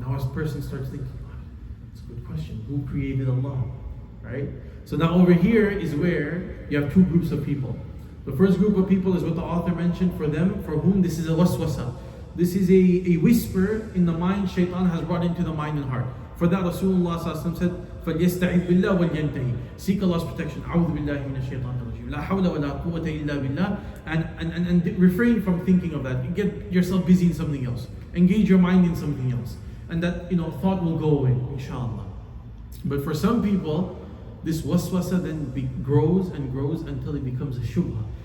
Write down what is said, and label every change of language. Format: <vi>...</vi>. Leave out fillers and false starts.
<en>Now a person starts thinking, that's a good question. Who created Allah? Right? So now over here is where you have two groups of people. The first group of people is what the author mentioned, for them, for whom this is a waswasa. This is a whisper in the mind Shaitan has brought into the mind and heart. For that, Rasulullah said,</en> <ar>فَلْيَسْتَعِذْ بِاللَّهِ وَلْيَنْتَهِ.</ar> <en>Seek Allah's protection.</en> <ar>أعوذ بالله من الشيطان الرجيم. La hawla wa la quwwata illa billah.</ar> <en>And refrain from thinking of that. Get yourself busy in something else. Engage your mind in something else. And that thought will go away, inshallah. But for some people, this waswasa then grows and grows until it becomes a shubha.</en>